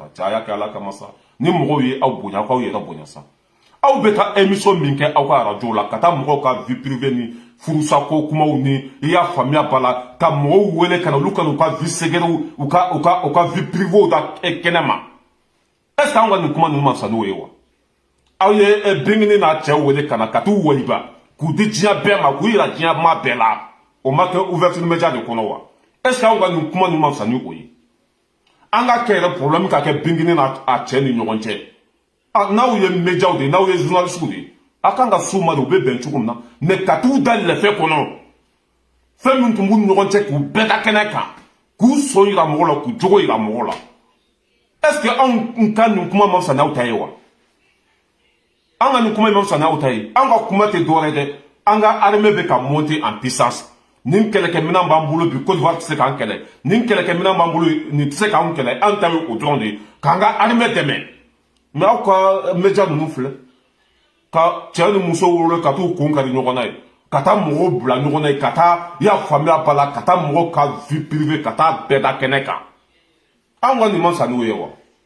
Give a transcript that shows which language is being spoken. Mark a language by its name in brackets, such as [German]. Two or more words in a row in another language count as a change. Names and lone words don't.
[Bambara] Jaya ka ala kamasa. Ni mɔgɔw ye aw bonya k'aw yɛrɛ bonya sa aw bɛ ka émission min kɛ aw ka radio la ka taa mɔgɔw ka [French] vie privée [Bambara] ni furusa ko kumaw ni i y'a faamuya ba la ka mɔgɔw wele ka na olu ka n'u ka [French] vie secrète [Bambara] u ka [French] vie privée [Bambara] da kɛnɛ ma [French] est ce que [Bambara] anw ka nin kuma ninnu ma sa n'o ye wa aw ye denkini n'a cɛ wele ka na ka t'u waliba k'u di diɲɛ bɛɛ ma k'u yira diɲɛ maa bɛɛ la o ma kɛ [French] ouverture média [Bambara] de kɔnɔ wa [French] est ce que [Bambara] anw ka nin kuma ninnu ma sa ni o ye. An ka kɛ yɛrɛ problème ka kɛ bingini n'a cɛ ni ɲɔgɔn cɛ n'aw ye médiaw de n'aw ye journalistes de a kan ka s'u ma de u bɛ bɛn cogo min na mais ka t'u da lɛfɛ kɔnɔ fɛn min tun b'u ni ɲɔgɔn cɛ k'u bɛɛ da kɛnɛ kan k'u sɔn yira mɔgɔ la k'u jogo yira mɔgɔ la [French] est ce que [Bambara] anw ka nin kuma ma fisa n'aw ta ye wa an ka nin kuma ma fisa n'aw ta ye an ka kuma tɛ dɔwɛrɛ dɛ an ka armée bɛ ka [French] monter en puissance. [Bambara] Nin kɛlɛkɛminɛn b'an bolo bi Côte d'Ivoire tɛ se k'an kɛlɛ nin kɛlɛkɛminɛn b'an bolo nin tɛ se k'an kɛlɛ an ta ye o dɔrɔn de ye k'an ka armée dɛmɛ mais aw ka média ninnu filɛ ka cɛ ni muso wolo ka t'u kun kari ɲɔgɔn na ye ka taa mɔgɔw bila ɲɔgɔn na ye ka taa i y'a faamuya ba la ka taa mɔgɔw ka [French] vie privée [Bambara] ka taa bɛɛ da kɛnɛ kan an ka nin ma sa n'o ye wa